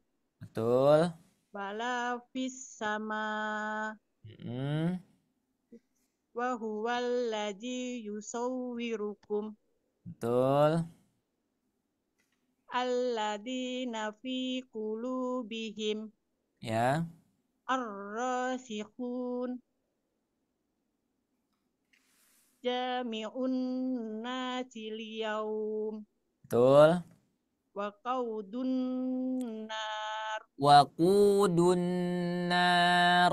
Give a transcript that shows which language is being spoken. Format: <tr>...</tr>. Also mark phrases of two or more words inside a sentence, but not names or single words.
<id>Betul.</id> <ar>ولا في السماء Mm-mm. وهو الذي يصوركم</ar> <id>Betul.</id> <ar>الذين في قلوبهم</ar> <id>Ya.</id> <ar>الراسخون جامع الناس ليوم</ar> <id>Betul.</id> <ar>وقود النار وقود النار.</ar>